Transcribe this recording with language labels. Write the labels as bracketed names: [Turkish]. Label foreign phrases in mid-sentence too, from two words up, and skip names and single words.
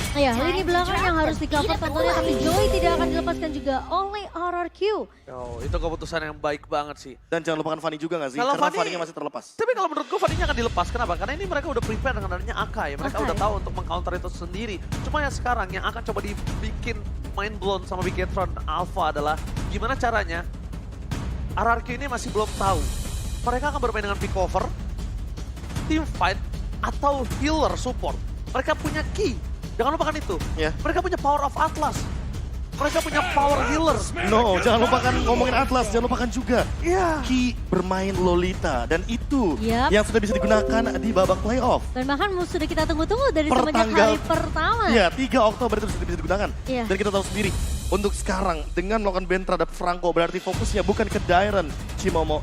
[Indonesian] Ya, lini belakang yang harus di-cover tentunya, tapi Joy tidak akan dilepaskan juga oleh RRQ. Oh, itu keputusan yang baik banget sih. Dan jangan lupakan Fanny juga nggak sih? Kalau Karena Fanny- Fanny-nya masih terlepas. Tapi kalau menurut gue Fanny-nya akan dilepas. Kenapa? Karena ini mereka udah prepare dengan adanya Akai. Mereka Akai. udah tahu untuk meng-counter itu sendiri. Cuma yang sekarang yang akan coba dibikin [English] mind blown [Indonesian] sama Bigetron Alpha adalah gimana caranya RRQ ini masih belum tahu. Mereka akan bermain dengan [English] pick cover, team fight, [Indonesian] atau [English] healer support. [Indonesian] Mereka punya key. Jangan lupakan itu. Ya. Mereka punya [English] power of Atlas. [Indonesian] Mereka punya [English] power healer. [Indonesian] No, jangan lupakan ngomongin Atlas, jangan lupakan juga Iya. Ki bermain Lolita dan itu Yap. yang sudah bisa digunakan di babak playoff. Dan bahkan sudah kita tunggu-tunggu dari Per semenjak tanggal- hari pertama. Iya, 3 Oktober itu sudah bisa digunakan. Iya. Dan kita tahu sendiri, untuk sekarang dengan melakukan ban terhadap Franco berarti fokusnya bukan ke Dairon Cimomo.